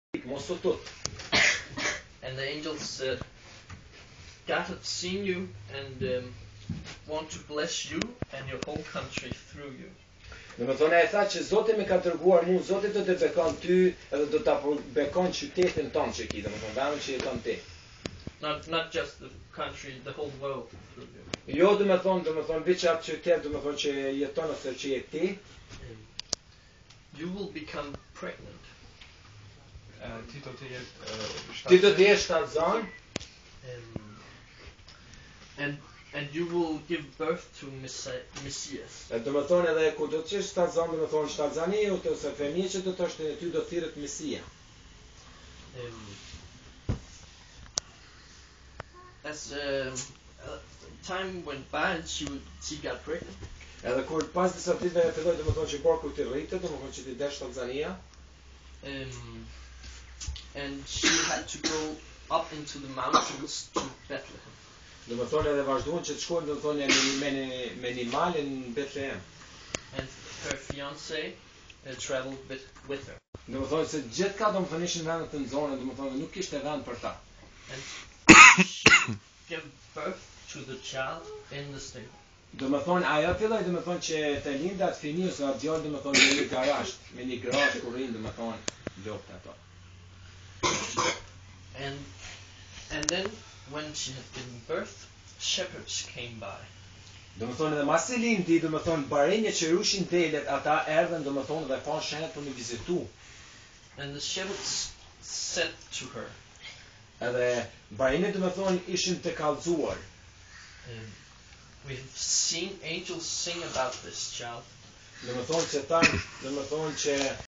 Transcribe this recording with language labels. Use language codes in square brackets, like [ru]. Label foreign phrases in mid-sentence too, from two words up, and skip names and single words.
[en] And the angel said, God has seen you and want to bless you and your whole country through you. [sq] Domethënë ai tha që Zoti më ka dërguar mua, Zoti do të bekon ty edhe do ta bekon qytetin tonë që ki, domethënë vendin që jeton ti. [en] Not just the country, the whole world through you. [sq] Jo domethënë veç atë qytet domethënë që jeton ose që je ti. [en] You will become pregnant. [sq] Ti do të jesh shtatzan. [en] And you will give birth to Messias. [sq] Domethënë edhe kur do të jesh shtatzan, domethënë shtatzani ose fëmijë që do të thoshte ty do thirret Mesia. [en] As time went by and she got pregnant. [sq] Edhe kur pas disa ditëve filloi domethënë që borku të rritet, domethënë që të desh shtatzania. [en] And she had to go up into the mountains to Bethlehem. [sq] Domethënë edhe vazhduan që të shkojnë domethënë me një malë në Bethlehem. [en] And her fiancé traveled with her. [sq] Domethënë se gjithka domethënë ishin vende të nxorë, domethënë nuk kishte vend për ta. [en] And she gave birth to the child in the stable. [sq] Domethënë ajo filloi domethënë që të lindë atë fëmijë ose atë djalë domethënë në një garazh, me një garazh ku rrin domethënë loptë ato. [en] And then when she had given birth, shepherds came by. [sq] Domethënë edhe mas e lindi, domethënë barenjë që rushin delet, ata erdhën domethënë dhe pan shenjat për të vizitu. [en] And the shepherds said to her, [sq] edhe barenjët domethënë ishin të kallëzuar. [en] We've seen angels sing about this child. [sq] Domethënë që